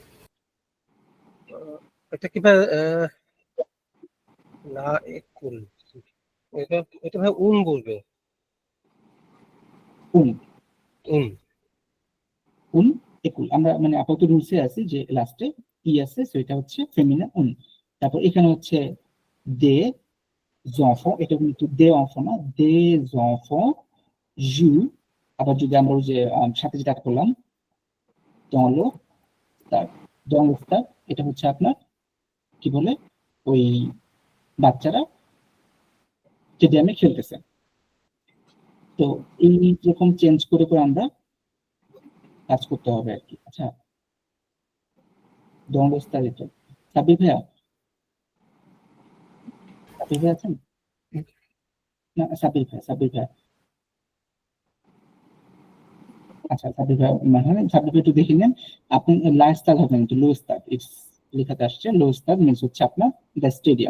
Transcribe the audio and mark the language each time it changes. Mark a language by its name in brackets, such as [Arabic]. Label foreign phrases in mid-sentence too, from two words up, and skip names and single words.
[Bangla] এটা কি ভাই না একুল, এটা এটা ভাই উন বলবে। [French] উন, উন উন একুল। [Bangla] আমরা মানে আপাতত রুলসে আছি যে লাস্টে ই আছে, সো এটা হচ্ছে ফেমিনা উন। তারপর এখানে হচ্ছে [French] des enfants, [Bangla] এটা কিন্তু [French] des enfants [Bangla] না, [French] des enfants jouent. [Bangla] আবার যদি আমরা ওই যে সাথে যেটা করলাম [French] dans le stade, dans le stade, [Bangla] এটা হচ্ছে আপনার কি বলে, ওই বাচ্চারা স্টেডিয়ামে খেলতেছে। তো এই রকম চেঞ্জ করে করে আমরা কাজ করতে হবে আর কি। আচ্ছা, [French] dans le stade [Bangla] এটা সাব্বির ভাইয়া, সাব্বির ভাইয়া আছেন না, সাব্বির ভাইয়া, আচ্ছা সাব্বির ভাইয়া মানে সাব্বির ভাই একটু দেখে নেন, আপনি লাস্তাদ হবে কিন্তু [French] le stade, [Bangla] ইটস লেখাতে আসছে [French] le stade, [Bangla] মিনস হচ্ছে আপনার [English] the stadium.